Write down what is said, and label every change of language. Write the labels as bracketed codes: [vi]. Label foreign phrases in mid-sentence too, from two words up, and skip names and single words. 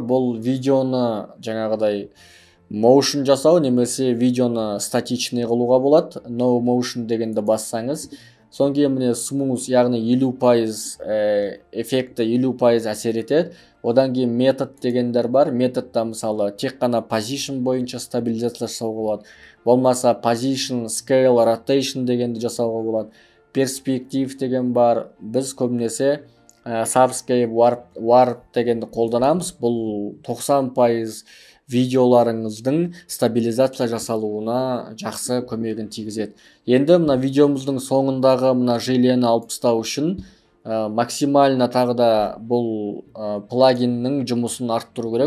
[kk] Бұл видеоны жаңағыдай motion жасау, немесе видеоны статичный қылуға болады. [en] No motion [kk] дегенді бассаңыз, соң кейін міне smooth, яғни 50% эффекті 50% әсер етеді. Одан кейін метод дегендер бар. Методта мысалы тек қана position бойынша стабилизация жасауға болады. Болмаса [en] position, scale, rotation [kk] дегенді жасауға болады. Perspective деген бар. Біз көбінесе [en] subscape, warp [kk] дегенді қолданамыз. Бұл 90% видеоларыңыздың стабилизация жасалуына жақсы көмегін тигізеді. Енді мына видеомыздың соңындағы мына желені алып тастау үшін максимально тағы да бұл плагиннің жұмысын арттыру керек.